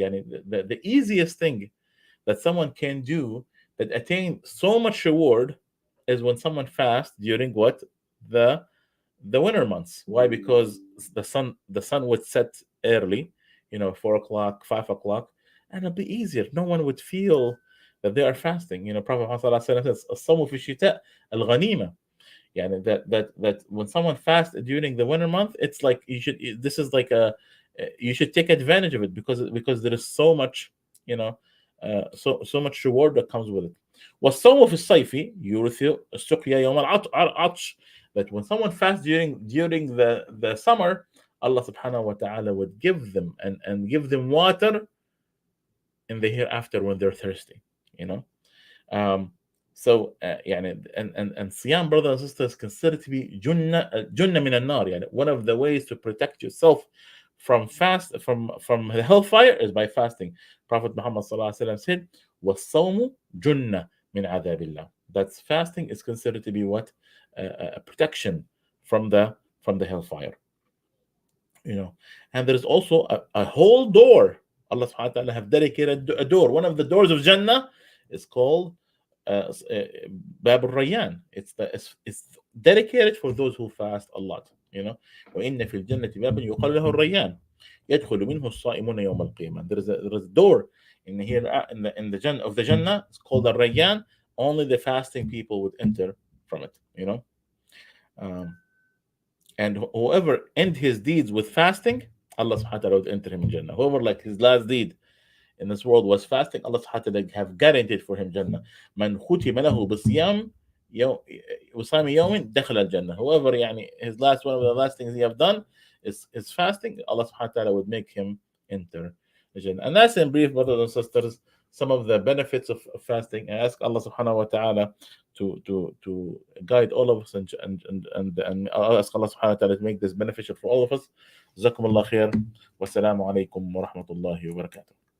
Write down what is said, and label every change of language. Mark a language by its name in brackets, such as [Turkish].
[English] يعني the easiest thing that someone can do that attain so much reward is when someone fasts during what? The winter months. Why? Because the sun would set early, 4 o'clock, 5 o'clock, and it'll be easier. No one would feel that they are fasting. Prophet Muhammad says, [Arabic] "الصوم في الشتاء الغنيمة." [English] يعني that when someone fasts during the winter month, it's like this is like you should take advantage of it because there is so much, so much reward that comes with it. [Arabic] والصوم في الصيف يورث السقيا يوم العطش. [English] That when someone fasts during the summer, Allah subhanahu wa ta'ala would give them and give them water in the hereafter when they're thirsty. So يعني and Siyam, brothers and sisters, considered to be [Arabic] junna min al-nar. [English] يعني one of the ways to protect yourself from the hellfire is by fasting. Prophet Muhammad sallallahu alaihi wasallam said, [Arabic] "Was-sawmu junna min adhabillah." [English] That's fasting is considered to be what? A protection from the hellfire. And there's also a whole door. Allah subhanahu wa ta'ala have dedicated a door. One of the doors of Jannah is called Bab al-Rayyan. It's dedicated for those who fast a lot. [Arabic] وإن في الجنة بابا يقال له الريان يدخل منه الصائمون يوم القيامة. [English] There is a door in the Jannah of the Jannah. It's called al-Rayyan. Only the fasting people would enter from it. And whoever end his deeds with fasting, Allah subhanahu wa ta'ala would enter him in Jannah. Whoever like his last deed in this world was fasting, Allah subhanahu wa ta'ala have guaranteed for him Jannah. [Arabic] Man ختم له بصيام وصام يوم دخل الجنة. [English] Whoever his one of the last things he have done is fasting, Allah subhanahu wa ta'ala would make him enter the Jannah. And that's in brief, brothers and sisters, some of the benefits of fasting. I ask Allah subhanahu wa ta'ala to guide all of us and I ask Allah subhanahu wa ta'ala to make this beneficial for all of us. [Arabic] جزاكم الله خير والسلام عليكم ورحمة الله وبركاته.